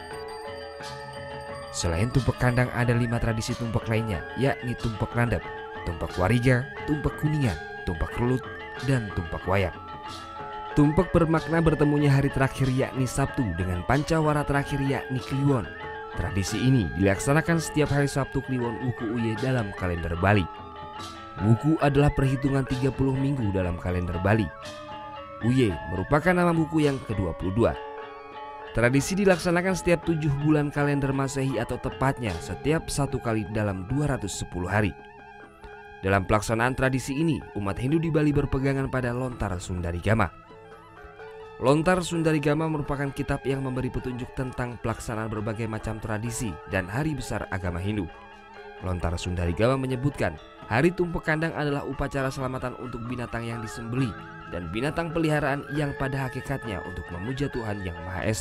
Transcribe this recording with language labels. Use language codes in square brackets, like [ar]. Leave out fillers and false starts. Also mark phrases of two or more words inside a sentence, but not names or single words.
[id] Selain tumpek kandang ada 5 tradisi tumpek lainnya, yakni tumpek landep, tumpek wariga, tumpek kuningan, tumpek relut, dan tumpek wayang. Tumpek bermakna bertemunya hari terakhir yakni Sabtu dengan pancawara terakhir yakni Kliwon. Tradisi ini dilaksanakan setiap hari Sabtu Kliwon Wuku Uye dalam kalender Bali. Wuku adalah perhitungan 30 minggu dalam kalender Bali. Uye merupakan nama buku yang ke-22. Tradisi dilaksanakan setiap 7 bulan kalender Masehi atau tepatnya setiap 1 kali dalam 210 hari. Dalam pelaksanaan tradisi ini, umat Hindu di Bali berpegangan pada Lontar Sundarigama. Lontar Sundarigama merupakan kitab yang memberi petunjuk tentang pelaksanaan berbagai macam tradisi dan hari besar agama Hindu. Lontar Sundarigama menyebutkan, hari tumpek kandang adalah upacara selamatan untuk binatang yang disembelih dan binatang peliharaan yang pada hakikatnya untuk memuja Tuhan Yang Maha Esa.